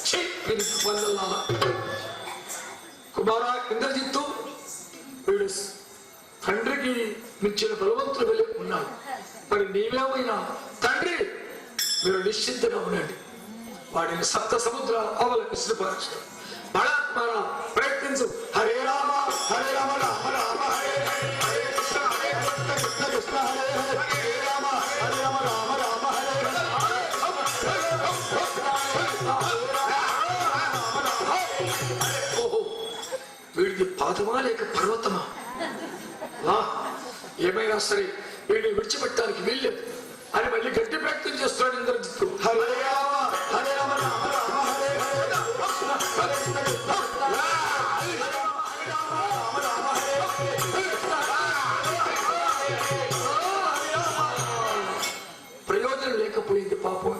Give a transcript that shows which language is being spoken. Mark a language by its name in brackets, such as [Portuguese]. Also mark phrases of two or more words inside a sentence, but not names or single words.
[Telugu] కుమార ఇంద్రజిత్తు, వీడు తండ్రికి మించిన బలవంతులు వెళ్ళి ఉన్నాడు. మరి నీవేమైనా తండ్రి, మీరు నిశ్చింతగా ఉండండి. వాడిని 7 సముద్రాల అవల విసిరిపారుస్తాడు. బలాత్మారా ప్రయత్నించు. [Sanskrit] హరే రామ హరే రామ రామ రామ హరే హరే కృష్ణ హరే కృష్ణ కృష్ణ కృష్ణ హరే హరే హరే రామ హరే రామ రామ రామ హరే హరే. [Telugu] ఓహో, వీడికి పాదమా లేక పర్వతమా? ఏమైనా సరే వీడిని విడిచిపెట్టడానికి వీల్లేదు అని మళ్ళీ గట్టి ప్రయత్నం చేస్తున్నాడు ఇంద్రజిత్తు. [Sanskrit] హరే రామ హరే రామ రామ రామ హరే [Telugu] ప్రయోజనం లేకపోయింది పాపం.